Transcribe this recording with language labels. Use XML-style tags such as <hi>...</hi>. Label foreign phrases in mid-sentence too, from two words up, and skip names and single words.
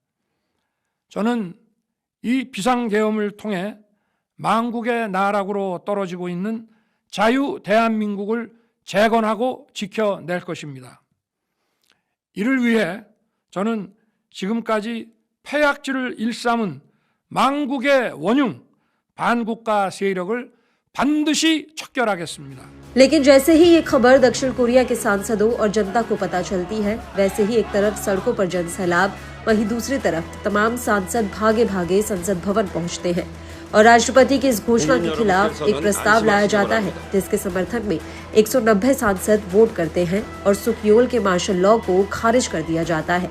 <ko>저는 이 비상계엄을 통해 망국의 나락으로 떨어지고 있는 자유 대한민국을 재건하고 지켜낼 것입니다. 이를 위해 저는 지금까지 폐악질을 일삼은 망국의 원흉 반국가 세력을 반드시 척결하겠습니다।</ko> <hi>लेकिन जैसे ही ये खबर दक्षिण कोरिया के सांसदों और जनता को पता चलती है, वैसे ही एक तरफ सड़कों पर जनसैलाब, वहीं दूसरी तरफ तमाम सांसद भागे भागे संसद भवन पहुंचते हैं और राष्ट्रपति की इस घोषणा के खिलाफ एक प्रस्ताव लाया जाता है जिसके समर्थन में 190 सांसद वोट करते हैं और सुकयोल के</hi> <en>martial law</en> <hi>को खारिज कर दिया जाता है।</hi>